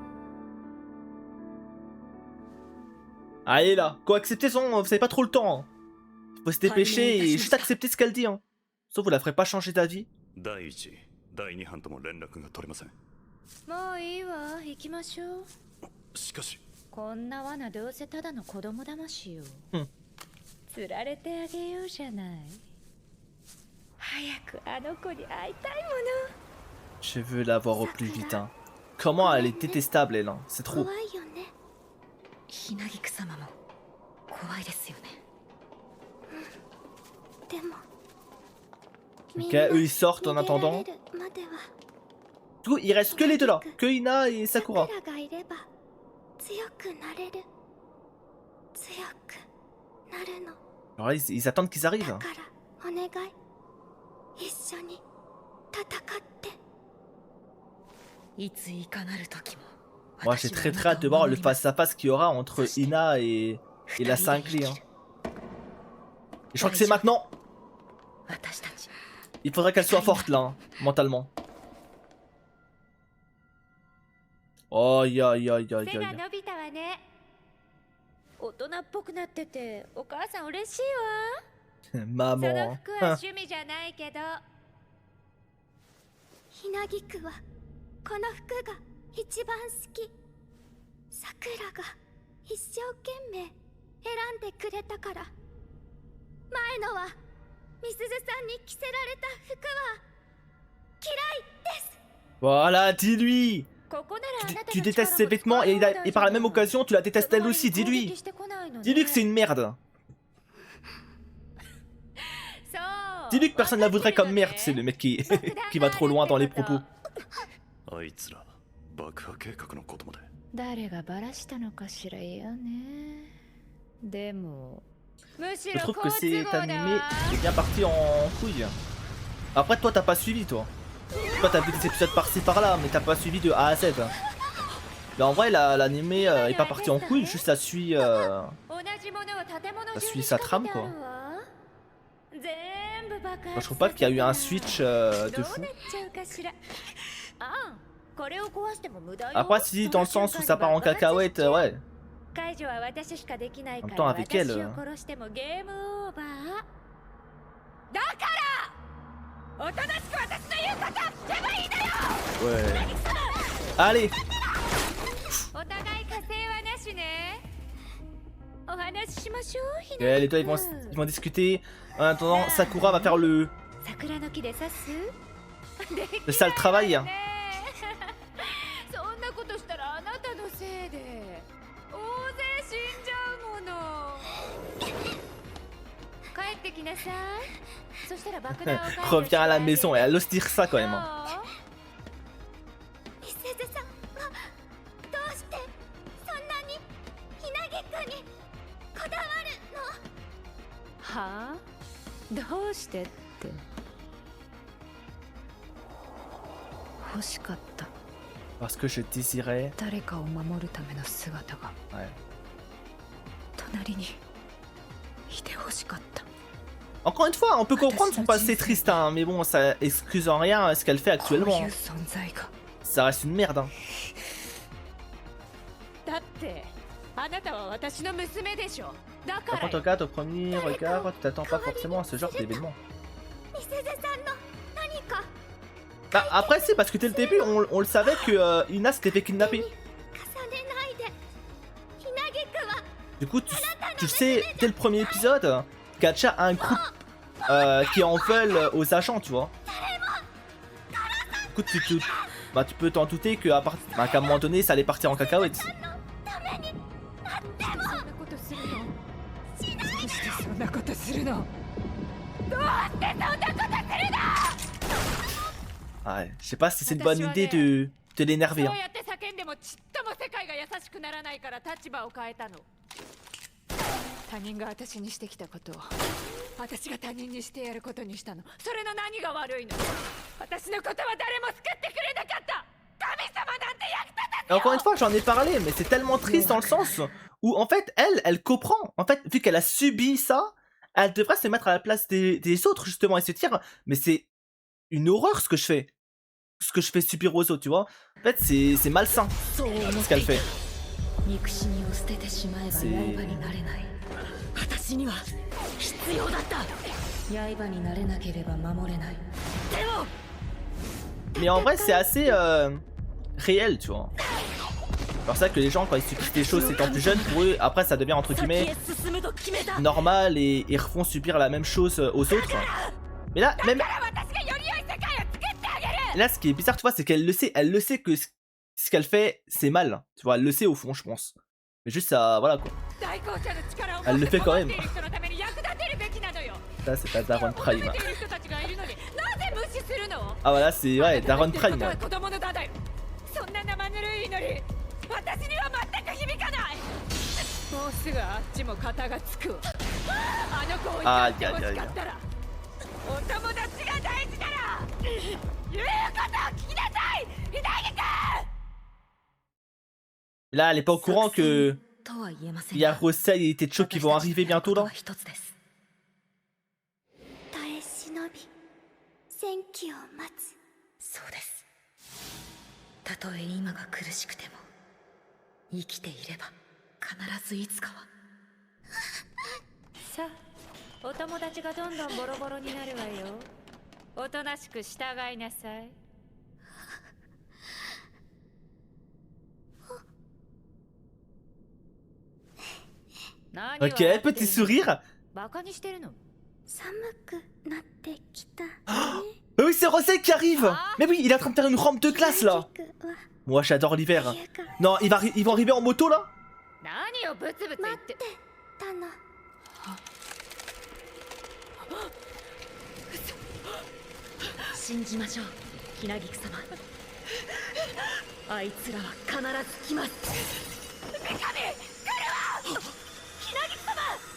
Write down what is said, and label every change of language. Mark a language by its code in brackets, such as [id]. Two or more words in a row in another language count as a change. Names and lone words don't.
[fr] Allez là, quoi, accepter son... Vous avez pas trop le temps. Hein. Faut se dépêcher et juste accepter ce qu'elle dit. Hein. Sauf vous la ferez pas changer d'avis. [ja] 第一第二班とも連絡が取れません。もういいわ、行きましょう。しかしこんな罠どうせただの子供騙よ。うん釣られてあげようじゃない。早くあの子に会いたいも [fr] Je veux la voir au plus vite. Hein. Comment elle est détestable, elle. Hein. C'est [ja] の。 [fr] trop. [ja] 怖いよね。ひなぎく様も怖いですよね。でも。 [fr] Ok, eux ils sortent en attendant. Du coup, il reste que les deux là. Que Ina et Sakura. [ja] 桜がいれば強くなれる。強くなるの。 [fr] Alors là, ils attendent qu'ils arrivent. [ja] だからお願い。一緒に戦って。いついかなる時も。 [fr] Moi, j'ai très hâte de voir le face-à-face qu'il y aura entre Ina et la cinglée. Hein. Et je crois que c'est maintenant. [ja] 私たち [fr] Il faudrait qu'elle soit forte là, hein, mentalement. Oh, ya, ya, ya, [ja] 背 ya, が ya. 伸びたわね。大人っぽくなっててお母さん嬉しいわ。そ [fr] Maman. [ja] の服は [fr] Hein. [ja] 趣味じゃないけど。ひなぎくはこの服が一番好き。さくらが一生懸命選んでくれたから。前のはみすずさんに着せられた服は嫌いです。 [fr] Voilà, dis-lui. [ja] ここならあなたの [fr] Tu détestes ses vêtements et par la même occasion, tu la détestes elle aussi. Dis-lui. Dis-lui que c'est une merde. Dis-lui que personne ne la voudrait comme merde. C'est le mec qui va trop loin dans les propos. [ja] あいつら爆破計画のことまで。誰がバラしたのかしらよね。でも [fr] Je trouve que cet animé est bien parti en couille. Après, toi, t'as pas suivi, toi. Toi, t'as vu des épisodes par-ci par-là, mais t'as pas suivi de A à Z. Mais en vrai, l'animé est pas parti en couille, juste ça suit sa trame, quoi. Moi, je trouve pas qu'il y a eu un switch de fou. Après, si dans le sens où ça part en cacahuète, ouais. [ja] 解除は私しかできないか [fr] En même [ja] ら [fr] temps, avec elle. [ja] 私を殺してもゲームオーバー。だからおとなしく私の言うことやればいいのよ。 [fr] Ouais. Allez. [ja] お互い火星はなしね。お話ししましょう。ひ [fr] Et [ja] な [fr] les deux, ils vont discuter. En attendant, Sakura va faire le [ja] 桜の木で刺す。 [fr] sale travail. [ja] ねえそんなことしたらあなたのせいで大勢死んじゃうもの。帰ってきなさい。そしたら爆弾を解除 [fr] Reviens à la maison et elle ose dire ça quand même. Hein. [ja] みすずさんはどうしてそんなにひなぎくにこだわるの？はあ？どうしてって。欲しかった。 [fr] Parce que je désirais. [ja] 誰かを守るための姿が [fr] Ouais. [ja] 隣にいて欲しかった。 [fr] Encore une fois, on peut comprendre son passé triste, hein, mais bon, ça excuse en rien ce qu'elle fait [ja] こうい [fr] actuellement. [ja] う [fr] Hein. [ja] 存在が。 [fr] Ça reste une merde. Hein. [ja] だってあなたは私の娘でしょ。だか [fr] Par [ja] ら [fr] contre, regarde, au premier regard, tu t'attends pas forcément à ce genre d'événement. [ja] みすずさんの何か [fr] Bah, après, c'est parce que dès le début, on le savait que Ina s'était fait kidnapper. [ja] 重ねないで。ひなぎくは [fr] Du coup, tu sais, dès le premier épisode, Gacha a un groupe qui en veulent aux agents, tu vois. Du coup, bah, tu peux t'en douter qu'à un moment donné, ça allait partir en cacahuète. [ja] そんなことするの？どうしてそんなことするの？どうしてそんなことするの？ [fr] Ouais, je sais pas si c'est une bonne idée de l'énerver. [ja] そ [fr] Hein. [ja] うやって叫んでもちっとも世界が優しくならないから立場を変えたの。他人が私にしてきたことを私が他人にしてやることにしたの。それの何が悪いの？私のことは誰も救ってくれなかった。神様なんて役立たずよ。 [fr] Encore une fois, j'en ai parlé, mais c'est tellement triste dans le sens où, en fait, elle comprend. En fait, vu qu'elle a subi ça, elle devrait se mettre à la place des autres, justement, et se dire, mais c'est une horreur ce que je fais. ce que je fais subir aux autres, tu vois. En fait, c'est malsain [ja] そう思っ [fr] ce [ja] て [fr] qu'elle [ja] いた [fr] fait. [ja] 憎しみを捨ててしまえば刃になれない私には必要だった刃になれなければ守れないでも [fr] Mais en vrai, c'est assez réel, tu vois. Alors c'est vrai que les gens, quand ils subissent des choses étant plus jeunes, pour eux, après, ça devient entre [ja] 先 [fr] guillemets [ja] へ進むと決めた [fr] normal et ils refont subir la même chose aux autres. Mais là, même... Là, ce qui est bizarre, tu vois, c'est qu'elle le sait que ce qu'elle fait, c'est mal. Tu vois, elle le sait au fond, je pense. Mais juste ça, voilà quoi. Elle le fait quand même. Ça, c'est pas Daron Prime. Ah voilà, c'est ouais, Daron Prime. [ja] そんな生ぬるい祈り私には全く響かないもうすぐあっちも肩がつくわあの子を怒ってほしかったらお友達が大事なら言うことを聞きなさい稲木君 [fr] Là, elle est pas au courant que [ja] とは言えません [fr] il y a [ja] が [fr] Rosei et Techo qui vont arriver bientôt là. [ja] 一つです耐え忍び戦機を待つそうですたとえ今が苦しくても生きていれば必ずいつかはさあお友達がどんどんボロボロになるわよおとなしく従いなさい何 [fr] Ok, [ja] 笑ってんの [fr] petit sourire. [ja] バカにしてるの寒くなってきたね [fr] Mais oui, c'est Rosei qui arrive. Mais oui, il est en train de faire une rampe de classe là. [ja] 稲木君は [fr] Moi, j'adore l'hiver. [ja] 家が [fr] Non, ils vont arriver en moto là. [ja] 何をブツブツ言ってたの信じましょうひなぎく様あいつらは必ず来ます女神来るわひなぎく様